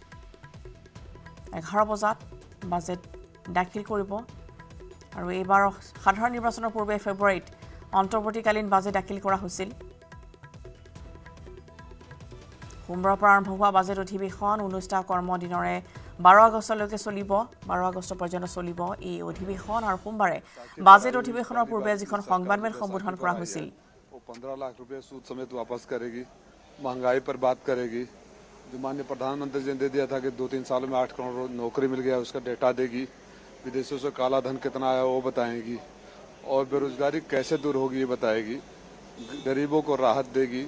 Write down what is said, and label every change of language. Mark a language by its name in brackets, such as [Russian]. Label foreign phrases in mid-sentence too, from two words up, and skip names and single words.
[Assamese] 11 বজাত বাজেট দাখিল কৰিব আৰু এইবাৰ সাধাৰণ নিৰ্বাচনৰ পূৰ্বে ফেব্ৰুৱাৰীত অন্তৰ্বৰ্তীকালীন বাজেট দাখিল কৰা হৈছিল। সোমবাৰৰ পৰা আৰম্ভ হোৱা বাজেট অধিৱেশন 19টা কৰ্মদিনৰে 12 আগষ্টলৈকে চলিব। 12 আগষ্ট পৰ্যন্ত চলিব এই অধিৱেশন। আৰু সোমবাৰে বাজেট অধিৱেশনৰ পূৰ্বে যিখন সংবাদমেল সম্বোধন কৰা হৈছিল [Hindi] 15 लाख रुपए सूद समेत वापस करेगी, महंगाई पर बात करेगी। जो माननीय प्रधानमंत्री जी ने दे दिया था कि 2-3 सालों में 8 करोड़ नौकरी मिल गया, उसका डेटा देगी। विदेशों से काला धन कितना आया वो बताएगी और बेरोजगारी कैसे दूर होगी ये बताएगी। गरीबों को राहत देगी।